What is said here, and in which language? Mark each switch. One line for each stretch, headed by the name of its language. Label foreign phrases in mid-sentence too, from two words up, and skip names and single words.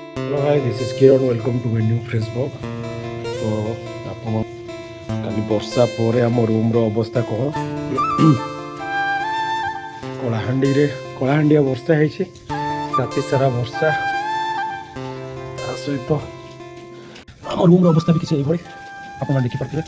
English: Hello, hi, this is Kiran. Welcome to my new Facebook.
Odia: तो ଆପଣ କାଲି ବର୍ଷା ପରେ ଆମ ରୁମ୍ର ଅବସ୍ଥା କ'ଣ? କଳାହାଣ୍ଡିଆ ବର୍ଷା ହେଇଛି, ରାତି ସାରା ବର୍ଷା, ତା ସହିତ ଆମ ରୁମ୍ର ଅବସ୍ଥା ବି କିଛି ଏଇଭଳି ଆପଣମାନେ ଦେଖିପାରୁଥିବେ।